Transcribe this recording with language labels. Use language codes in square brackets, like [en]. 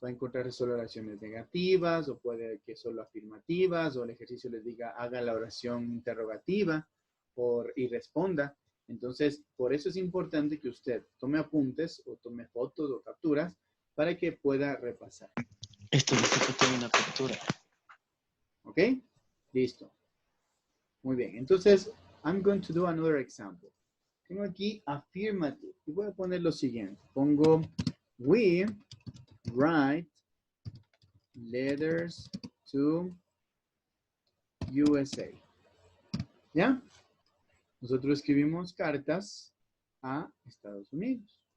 [es] Va a encontrar solo oraciones negativas o puede que solo afirmativas o el ejercicio les diga haga la oración interrogativa y responda. Entonces, por eso es importante que usted tome apuntes o tome fotos o capturas para que pueda repasar. Esto dice que tiene una captura. ¿Ok? Listo. Muy bien. [en] Entonces, I'm going to do another example. [es] Tengo aquí affirmative. Y voy a poner lo siguiente. [en] Pongo, we write letters to USA. ¿Ya? [es] Nosotros escribimos cartas a Estados Unidos.